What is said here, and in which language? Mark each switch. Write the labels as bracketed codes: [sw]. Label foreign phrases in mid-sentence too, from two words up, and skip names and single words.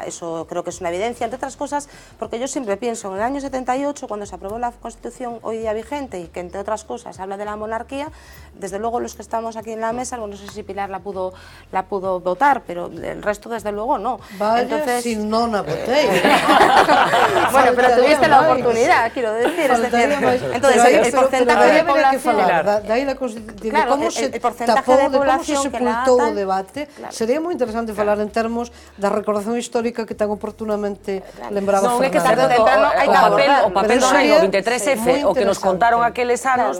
[es] Eso creo que es una evidencia, entre otras cosas, porque yo siempre pienso en el año 78, cuando se aprobó la Constitución hoy día vigente y que, entre otras cosas, habla de la monarquía. Desde luego los que estamos aquí en la mesa, bueno, no sé si Pilar la pudo votar, pero el resto desde luego no. Vaya, entonces, si no la voté. Bueno, pero tuviste la oportunidad, quiero decir. Entonces, el porcentaje de población... [gl] Claro, como se tapou, de como se sepultou o debate, sería moi interesante falar en termos da recordación histórica que tan oportunamente lembraba Fernando. O papel do rei, o 23F, o que nos contaron aqueles anos...